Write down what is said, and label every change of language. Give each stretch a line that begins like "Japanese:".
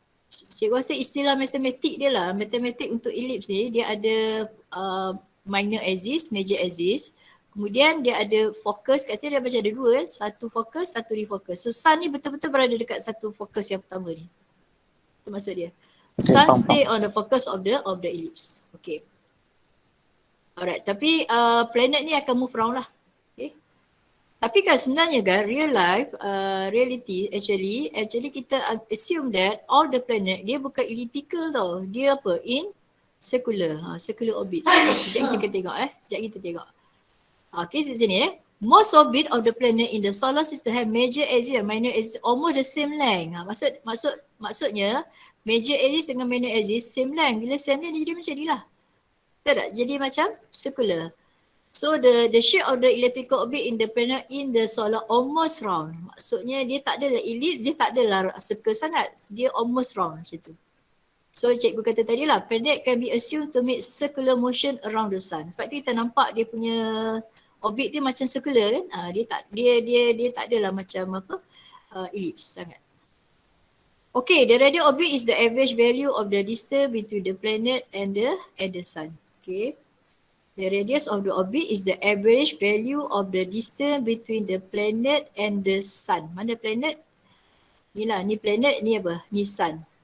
Malay: Cikgu rasa istilah matematik dia lah, matematik untuk ellipse ni dia ada minor axis, major axis. Kemudian dia ada fokus, kat sini dia macam ada dua satu fokus, satu refocus. So sun ni betul-betul berada dekat satu fokus yang pertama ni. Itu maksud dia. Okay,
English: Sun
Malay: faham.
English: stay on the focus of the ellipse. Okay. Alright,
Malay: tapi
English: planet
Malay: ni akan
English: move around lah. Okay.
Malay: Tapi kan sebenarnya kan
English: real life, reality actually
Malay: kita
English: assume that all the planet
Malay: dia bukan elliptical tau. Dia apa?
English: In circular, circular orbit.
Malay: Sekejap kita tengok sekejap kita tengok.
English: Okay, di sini most orbit of the planet in the solar system have major axis and minor axis almost the same length.
Malay: Maksudnya major axis dengan minor axis
English: same length.
Malay: Bila
English: same length
Malay: dia jadi macam ni lah. Betul tak? Jadi macam circular.
English: So the shape of the elliptical orbit in the planet in the solar almost round.
Malay: Maksudnya dia tak adalah ellipse, dia tak adalah circle sangat. Dia almost round macam tu. So cikgu kata tadi lah,
English: planet can be assumed to make circular motion around the sun.
Malay: Sebab tu kita nampak dia punya orbit dia macam circular kan. Dia tak adalah macam apa ellipse sangat.
English: Okay, the radial orbit is the average value of the distance between the planet and the sun. Okay. The radius of the orbit is the average value of the distance between the planet and the sun.
Malay: Mana planet? Ni lah, ni planet, ni apa? Ni sun.